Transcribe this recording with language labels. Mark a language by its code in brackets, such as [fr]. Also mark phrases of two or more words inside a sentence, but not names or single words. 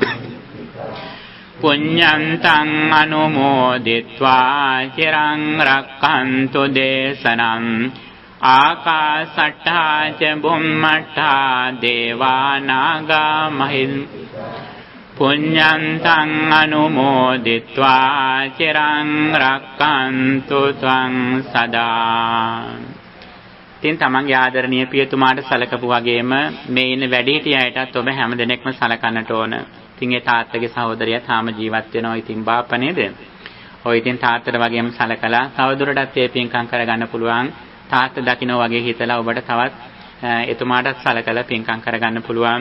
[pi] පුඤ්ඤන්තං අනුමෝදිත්වා චිරං රක්ඛන්තු දේශනං ආකාසට්ඨා ච බුම්මට්ඨා දේවානාගා පුඤ්ඤන්තං අනුමෝදිත්වා චිරං රක්ඛන්තු ත්වං සදා. [si] ඉතින් තමන්ගේ ආදරණීය පියතුමාට සලකපු වගේම මේ ඉන්න වැඩිහිටිය අයටත් ඔබ හැම දිනෙකම සලකන්නට ඕන. ඉතින් ඒ තාත්තගේ සහෝදරයා තාම ජීවත් වෙනවා. ඉතින් බාප්පා නේද? ඔය ඉතින් තාත්තට වගේම සලකලා තවදුරටත් ඒ පින්කම් කරගන්න පුළුවන්. තාත්තා දකින්න වගේ හිතලා ඔබට තවත් එතුමාටත් සලකලා පින්කම් කරගන්න පුළුවන්.